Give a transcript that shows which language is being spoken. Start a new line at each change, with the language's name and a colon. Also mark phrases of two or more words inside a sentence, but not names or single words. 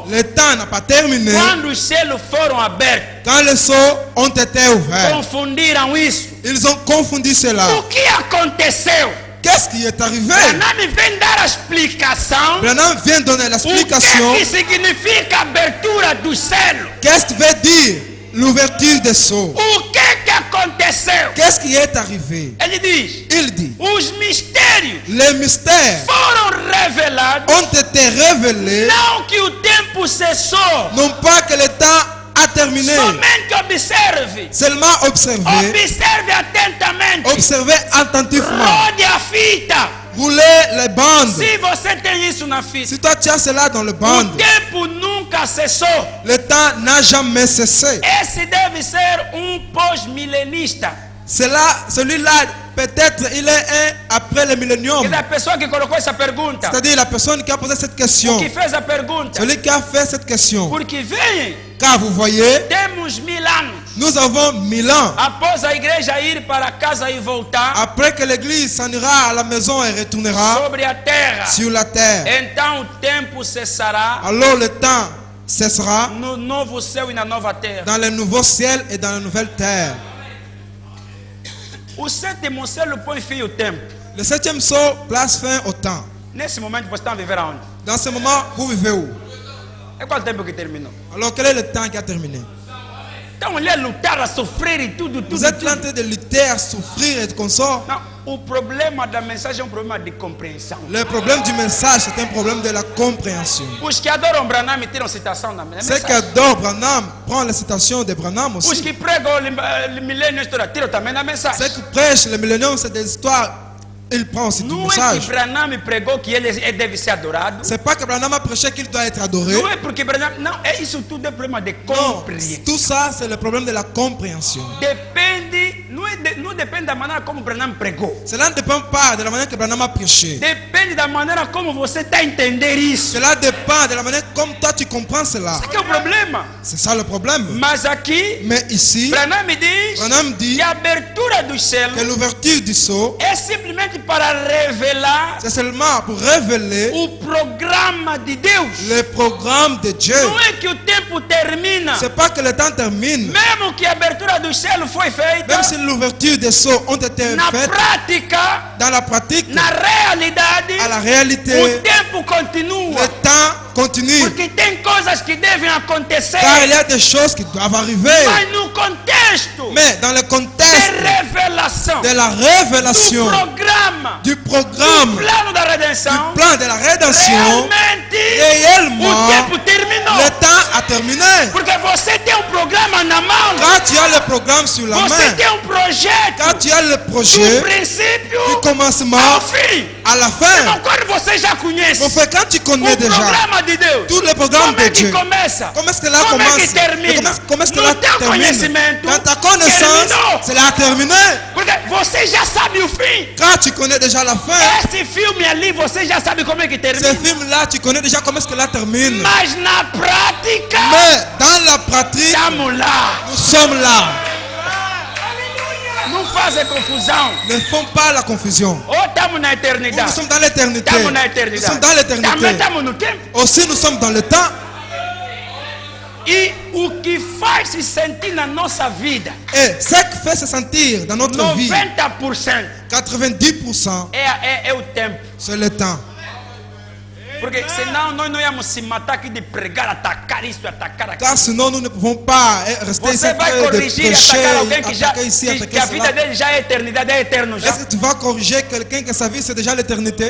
French: le temps n'a pas terminé
Portuguese: quando os selos foram abertos.
French: quand les sceaux ont été ouverts.
Portuguese: Confundiram isso.
French: Ils ont confondu cela.
Portuguese: O que aconteceu?
French: Qu'est-ce qui est arrivé?
Portuguese: Branham vem dar a explicação.
French: Branham vient donner
Portuguese: O
French: l'explication.
Portuguese: que significa a abertura do selo?
French: Qu'est-ce que veut dire l'ouverture des sceaux?
Portuguese: O que aconteceu?
French: Qu'est-ce qui est arrivé?
Portuguese: Ele diz:
French: Il dit,
Portuguese: os mistérios
French: les mystères
Portuguese: foram revelados.
French: ont été révélés,
Portuguese: Não que o tempo cessou.
French: non pas que le temps a terminé,
Portuguese: Somente observe.
French: seulement observer,
Portuguese: Observe atentamente.
French: observer attentivement,
Portuguese: Rode a fita.
French: rouler les bandes.
Portuguese: Se você tem isso na fita,
French: Si toi tu as cela dans le
Portuguese: o
French: bande,
Portuguese: tempo nunca cessou.
French: le temps n'a jamais cessé.
Portuguese: Esse deve ser pós-milenista.
French: Celui-là, peut-être il est un après le millénium.
Portuguese: Quer dizer, a pessoa que colocou essa pergunta,
French: C'est-à-dire la personne qui a posé cette question.
Portuguese: que fez a pergunta,
French: Celui qui a fait cette question.
Portuguese: porque vem,
French: Car vous voyez,
Portuguese: temos 1000 anos
French: nous avons 1000 ans.
Portuguese: após a igreja ir para casa e voltar
French: Après que l'église s'en ira à la maison et retournera
Portuguese: sobre a terra.
French: sur la terre,
Portuguese: Então o tempo cessará
French: alors le temps cessera
Portuguese: no novo céu e na nova terra.
French: dans le nouveau ciel et dans la nouvelle terre.
Portuguese: O sétimo selo põe fim ao tempo.
French: Le septième sceau place fin au temps.
Portuguese: Nesse momento você está a viver aonde?
French: Dans ce moment, vous vivez où?
Portuguese: É qual tempo que terminou?
French: Alors quel est le temps qui a terminé?
Portuguese: Então ele é lutar, a sofrer e tudo.
French: Vous êtes là en train de lutter, à souffrir et consort.
Portuguese: Não, o problema da mensagem é um problema de compreensão.
French: Le problème du message, c'est un problème de la compréhension.
Portuguese: Os que adoram Branham tiram citação da
French: Ceux qui
Portuguese: mensagem.
French: adorent Branham prennent la citation de Branham
Portuguese: Os
French: aussi.
Portuguese: que pregam o milênio tiram também da
French: Ceux
Portuguese: mensagem.
French: qui prêchent le millénium, c'est des histoires. Il prend aussi du
Portuguese: Não é
French: message.
Portuguese: que Branham pregou que ele deve ser adorado.
French: C'est pas que Branham a prêché qu'il doit être adoré.
Portuguese: Não é porque Branham. Não, é isso tudo é problema de
French: Non,
Portuguese: compreensão.
French: tout ça, c'est le problème de la compréhension.
Portuguese: Depende, não depende da maneira como Branham pregou.
French: Cela ne dépend pas de la manière que Branham a prêché.
Portuguese: Depende da maneira como você está a entender isso.
French: Cela dépend de la manière comme toi tu comprends cela.
Portuguese: Isso que é o problema.
French: C'est ça le problème.
Portuguese: Mas aqui,
French: Mais ici,
Portuguese: Branham diz
French: Branham dit
Portuguese: que a abertura dos céus
French: que l'ouverture du sceau,
Portuguese: é simplesmente para revelar
French: c'est seulement pour révéler
Portuguese: o programa de Deus.
French: le programme de Dieu.
Portuguese: Não é que o tempo termina.
French: C'est pas que le temps termine.
Portuguese: Mesmo que a abertura dos céus foi feita,
French: Même si l'ouverture des sceaux ont été
Portuguese: na
French: faites,
Portuguese: prática,
French: dans la pratique,
Portuguese: na realidade,
French: à la
Portuguese: o
French: réalité,
Portuguese: tempo continua.
French: le temps continue.
Portuguese: Porque tem coisas que devem acontecer,
French: Car il y a des choses qui doivent arriver.
Portuguese: mas no contexto
French: Mais dans le
Portuguese: de
French: contexte
Portuguese: revelação
French: de la
Portuguese: do
French: révélation,
Portuguese: programa,
French: du
Portuguese: do
French: programme,
Portuguese: plano da
French: du
Portuguese: redenção,
French: plan de la rédemption,
Portuguese: realmente
French: réellement,
Portuguese: o tempo terminou.
French: le temps a terminé.
Portuguese: Porque você tem um programa na mão,
French: Quand tu as le programme sur la
Portuguese: você
French: main,
Portuguese: tem um projeto
French: quand tu as le
Portuguese: do
French: projet,
Portuguese: princípio
French: du commencement
Portuguese: ao fim.
French: à la
Portuguese: Então,
French: fin,
Portuguese: quando você já conhece
French: mon frère, quand tu connais
Portuguese: o
French: déjà
Portuguese: programa de Deus,
French: tous les programmes
Portuguese: como é
French: de
Portuguese: que
French: Dieu,
Portuguese: começa?
French: comment est-ce que là
Portuguese: Como é
French: commence?
Portuguese: que termina?
French: Comment est-ce que
Portuguese: No
French: là
Portuguese: teu
French: termine?
Portuguese: conhecimento,
French: Dans ta connaissance,
Portuguese: terminou.
French: c'est là terminé.
Portuguese: Porque você já sabe o fim.
French: Quand tu connais déjà la fin,
Portuguese: Esse filme ali, você já sabe como é que
French: ce
Portuguese: termina.
French: film-là, tu connais déjà comment est-ce que là termine.
Portuguese: Mas na prática,
French: Mais dans la pratique,
Portuguese: estamos lá.
French: nous sommes là.
Portuguese: Não fazem confusão.
French: Ne font pas la confusion.
Portuguese: Ou estamos na
French: Nous
Portuguese: eternidade.
French: sommes dans l'éternité.
Portuguese: Estamos na
French: Nous
Portuguese: eternidade.
French: sommes dans
Portuguese: Também
French: l'éternité.
Portuguese: estamos no tempo.
French: Aussi, nous sommes dans le temps.
Portuguese: E o que faz se sentir na nossa vida,
French: Et ce qui fait se sentir dans notre vie,
Portuguese: 90%
French: 90%,
Portuguese: é o tempo.
French: c'est le temps.
Portuguese: Porque senão nós não íamos se matar aqui de pregar, atacar isso, atacar aquilo.
French: Car sinon, nous ne pouvons pas rester ici
Portuguese: Você
French: en
Portuguese: vai
French: train de
Portuguese: corrigir e
French: prêcher,
Portuguese: atacar alguém que já
French: attaquer ici,
Portuguese: que
French: attaquer
Portuguese: a vida
French: cela.
Portuguese: dele já é eternidade, é eterno já.
French: Est-ce que tu vas corriger quelqu'un que sa vie c'est déjà l'éternité?